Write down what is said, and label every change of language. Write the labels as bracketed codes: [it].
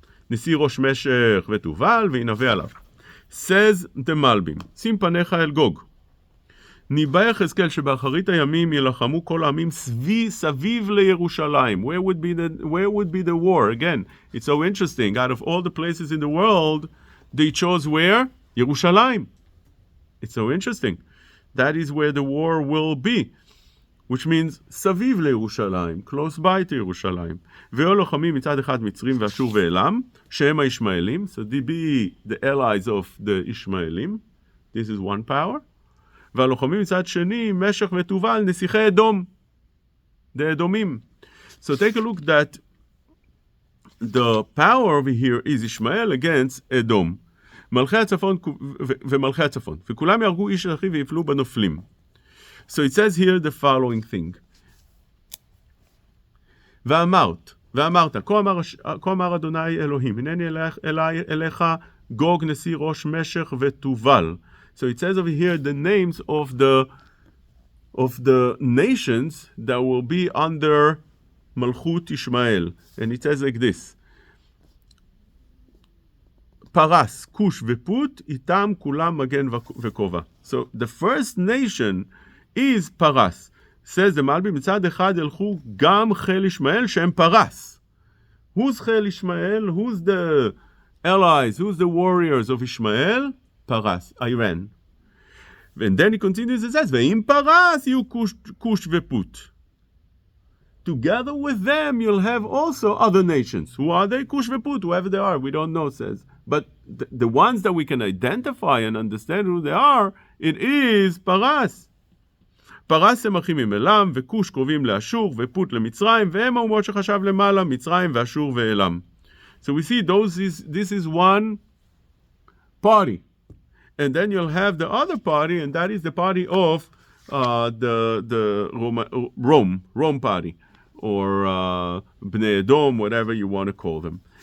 [he] נשיא ראש משך ותובל וינבא עליו. [en] Says the Malbim, [he] שים פניך אל גוג. ניבא יחזקאל שבאחרית הימים ילחמו כל העמים סביב לירושלים. [en] Where would be the war? Again, it's so interesting. Out of all the places in the world, they chose where? Yerushalayim. It's so interesting. That is where the war will be. Which means [he] סביב לירושלים, [en] close by to ירושלים. [he] והיו לוחמים מצד אחד מצרים ואשור ואלם, שהם הישמעאלים, [en] so they be the allies of the [he] ישמעאלים, [en] this is one power, [he] והלוחמים מצד שני, משך ותובל, נסיכי אדום, the אדומים. [en] So take a look that the power over here is ישמעאל against אדום. [he] מלכי הצפון ומלכי הצפון, וכולם יהרגו איש אחיו ויפלו בנופלים. [en] So it says here the following thing. [he] ואמרת, כה אמר אדוני אלוהים, הנני אליך גוג נשיא ראש משך ותובל. [en] So it says over here the names of the nations that will be under Malchut Ishmael. And it says like this. [he] פרס, כוש ופוט, איתם כולם מגן וכובע. [en] So the first nation is פרס. says the Malbi, [he] מצד אחד ילכו גם חיל ישמעאל שהם פרס. Who's חיל ישמעאל? [en] Who's the allies? Who's the warriors of Ishmael? פרס, Iran. And then he continues and says, [he] ועם פרס יהיו כוש ופוט. [en] Together with them, you'll have also other nations. Who are they? Kush v'Put, whoever they are, we don't know, says. But the ones that we can identify and understand who they are, it is Paras. [he] פרס הם אחים עם אלה, וכוש קרובים לאשור, ופוט למצרים, והם האומות שחשב למעלה, מצרים ואשור ואלם. [en] So we see this is one party. And then you'll have the other party, and that is the party of the Rome party, or Bnei Edom, whatever you want to call them.